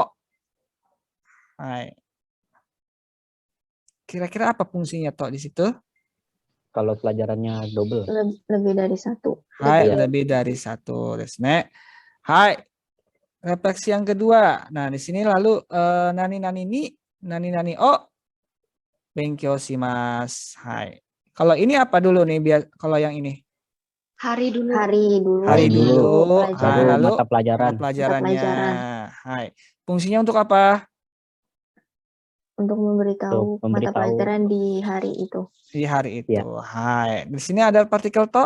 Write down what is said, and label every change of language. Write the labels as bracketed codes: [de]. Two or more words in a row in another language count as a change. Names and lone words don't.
[ja] Hai. [id] Kira-kira apa fungsinya to di situ? Kalau pelajarannya double. Lebih dari satu. Hai, lebih dari satu, desne. Hai. Refleksi yang kedua. Nah, di sini lalu [ja] nani nani o benkyou shimasu. Hai. [id] Kalau ini apa dulu nih biar kalau yang ini? Hari dulu. Hari dulu. Hai, lalu mata pelajaran. Mata pelajarannya. Hai. Fungsinya untuk apa? Untuk memberitahu mata pelajaran di hari itu. Di hari itu. Ya. Hai. Di sini ada partikel to.